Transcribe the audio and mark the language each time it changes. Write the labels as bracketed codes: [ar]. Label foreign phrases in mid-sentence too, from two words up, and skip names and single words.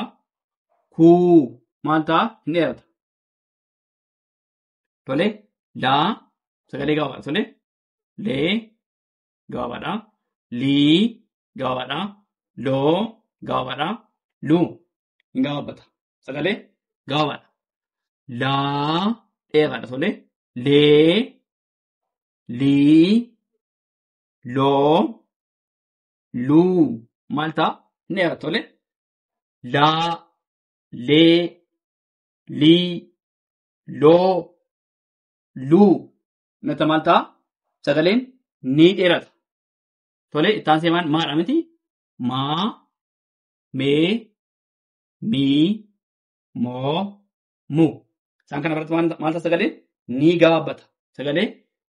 [om] Kuu maal ta'a hin dheerata. Tole laa sagalee gabaabaadha. Tole lee gabaabaadha. Lii gabaabaadha. Loo gabaabaadha. Luu hin gabaabbata. Sagalee gabaabaadha. Laa dheeraadha. Tole lee lii loo luu maal ta'a hin dheerata. Tole laa lee lii loo luu nata maal ta'a sagaleen ni dheerata. Tole itti aansee maadha miti. Maa mee mii moo muu. Isaan kana biratti maal ta'a sagaleen ni gabaabbata.